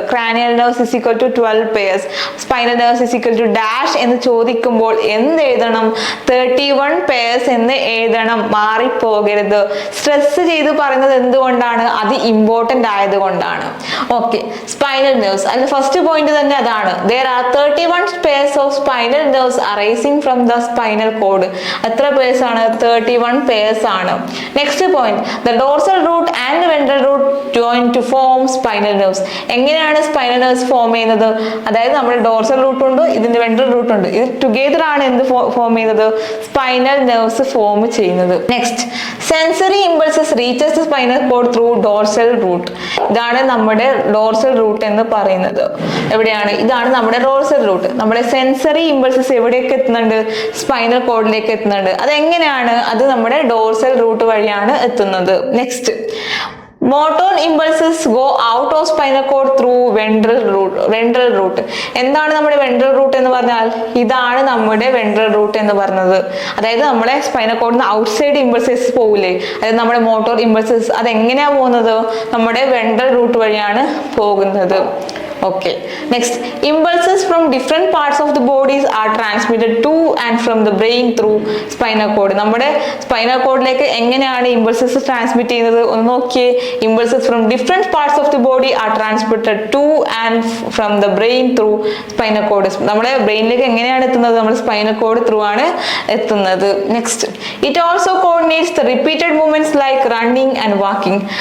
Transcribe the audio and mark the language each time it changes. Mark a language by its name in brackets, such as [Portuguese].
[English] cranial nerves is equal to 12 pairs, spinal nerves is equal to dash [Malayalam] എന്ന് ചോദിക്കുമ്പോൾ എന്ത് എഴുതണം? 31 പേഴ്സ് എന്ന് എഴുതണം. മാറിപ്പോകരുത്. സ്ട്രെസ് ചെയ്ത് പറയുന്നത് എന്തുകൊണ്ടാണ്? അത് ഇമ്പോർട്ടന്റ് ആയതുകൊണ്ടാണ്. ഓക്കെ, സ്പൈനൽ നെർവ്സ് അതിന്റെ ഫസ്റ്റ് പോയിന്റ് തന്നെ അതാണ്. [English] There are 31 pairs of spinal nerves arising from the spinal cord. [Malayalam] എത്ര പേഴ്സ് ആണ്? 31 പേഴ്സ് ആണ്. [English] Next point, the dorsal root and ventral root join to form spinal nerves. [Malayalam] എങ്ങനെയാണ് spinal nerves form ചെയ്യുന്നത്? അതായത് നമ്മുടെ dorsal root ഉണ്ട്, ഇതിന്റെ ventral root ഉണ്ട്. ഇത് ടുഗെദർ ആണ് എന്ത് ഫോം ചെയ്യുന്നത്? സ്പൈനൽ നെർവ്സ് ഫോം ചെയ്യുന്നത്. [English] Next, sensory impulses reaches the spinal cord through dorsal root. [Malayalam] ഇതാണ് നമ്മുടെ ഡോർസൽ റൂട്ട് എന്ന് പറയുന്നത്. എവിടെയാണ്? ഇതാണ് നമ്മുടെ ഡോർസൽ റൂട്ട്. നമ്മുടെ സെൻസറി ഇമ്പൾസസ് എവിടേക്ക് എത്തുന്നുണ്ട്? സ്പൈനൽ കോഡിലേക്ക് എത്തുന്നുണ്ട്. അതെങ്ങനെയാണ്? അത് നമ്മുടെ ഡോർസൽ റൂട്ട് വഴിയാണ് എത്തുന്നത്. [English] Next, motor impulses go out of spinal cord through ventral root. [Malayalam] എന്താണ് നമ്മുടെ വെൻട്രൽ റൂട്ട് എന്ന് പറഞ്ഞാൽ? ഇതാണ് നമ്മുടെ വെൻട്രൽ റൂട്ട് എന്ന് പറഞ്ഞത്. അതായത് നമ്മളെ സ്പൈനൽ കോഡിന് ഔട്ട്സൈഡ് ഇമ്പൾസസ് പോകില്ലേ, അതായത് നമ്മുടെ മോട്ടോർ ഇമ്പൾസസ് അതെങ്ങനെയാ പോകുന്നത്? നമ്മുടെ വെൻട്രൽ റൂട്ട് വഴിയാണ് പോകുന്നത്. [English] Okay, next, impulses from different parts of the bodies are transmitted to and from the brain through spinal cord. [Malayalam] നമ്മുടെ സ്പൈനൽ കോഡിലേക്ക് എങ്ങനെയാണ് ഇമ്പൾസസ് ട്രാൻസ്മിറ്റ് ചെയ്യുന്നത്? ഒന്ന് നോക്കിയേ. [English] Impulses from different parts of the body are transmitted to and from the brain through spinal cord. [Malayalam] നമ്മുടെ ബ്രെയിനിലേക്ക് എങ്ങനെയാണ് എത്തുന്നത്? നമ്മുടെ സ്പൈനൽ കോഡ് ത്രൂ ആണ് എത്തുന്നത്. [English] Next, it also coordinates the repeated movements like running and walking.